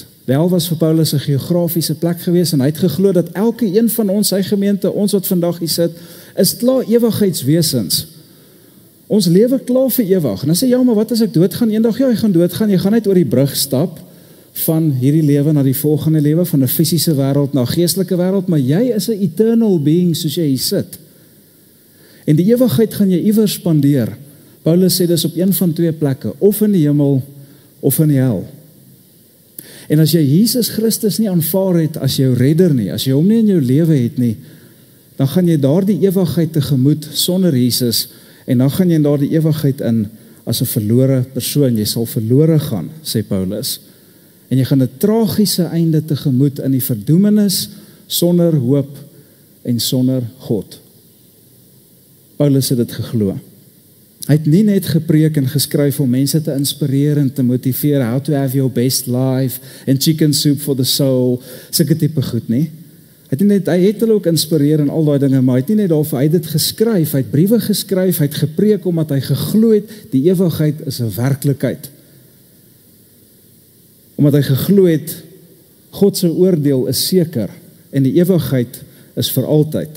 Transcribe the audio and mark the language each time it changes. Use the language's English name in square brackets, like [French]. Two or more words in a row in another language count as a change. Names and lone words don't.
[Afrikaans] Die hel was vir Paulus 'n geografiese plek gewees en hy het geglo dat elke een van ons, sy gemeente, ons wat vandag hier sit, is klaar ewigheidswesens. Ons lewe klaar vir ewig. En dan sê, ja, maar wat as ek doodgaan eendag? Ja, jy gaan doodgaan, jy gaan net oor die brug stap van hierdie lewe na die volgende lewe, van 'n fisiese wêreld na 'n geestelike wêreld, maar jy is 'n [English] eternal being [Afrikaans] soos jy hier sit. En die ewigheid gaan jy iewers spandeer. Paulus sê dis op een van 2 plekke, of in die hemel of in die hel. En as jy Jesus Christus nie aanvaar het as jou redder nie, as jy hom nie in jou lewe het nie, dan gaan jy daardie ewigheid tegemoet sonder Jesus, en dan gaan jy in daardie ewigheid in as 'n verlore persoon. Jy sal verlore gaan, sê Paulus. En jy gaan 'n tragiese einde tegemoet in die verdoemenis, sonder hoop en sonder God. Paulus het dit geglo. Hy het nie net gepreek en geskryf om mense te inspireer en te motiveer, [English] how to have your best life, and chicken soup for the soul, [Afrikaans] sulke tipe goed nie. Hy het hulle ook inspireer en al daai dinge, maar hy het nie net daarvoor, hy het dit geskryf, hy het briewe geskryf, hy het gepreek omdat hy geglo het, die ewigheid is 'n werklikheid. Omdat hy geglo het, God se oordeel is seker, en die ewigheid is vir altyd.